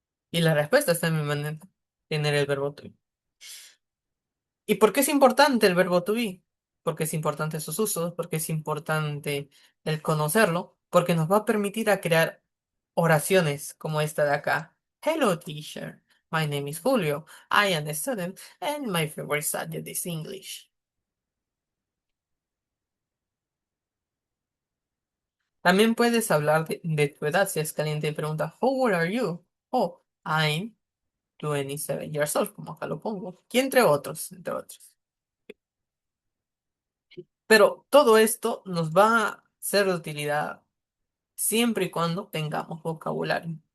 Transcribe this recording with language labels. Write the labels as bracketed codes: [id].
[es] Y la respuesta está en mi manera. Tener el verbo to be. ¿Y por qué es importante el verbo to be? Porque es importante sus usos, porque es importante el conocerlo, porque nos va a permitir a crear oraciones como esta de acá. [en] Hello, teacher. My name is Julio. I am a student and my favorite subject is English. [es] También puedes hablar de tu edad si es caliente y pregunta, [en] How old are you? Oh, I'm 27 years old, [es] como acá lo pongo. Y entre otros, entre otros. Pero todo esto nos va a ser de utilidad siempre y cuando tengamos vocabulario.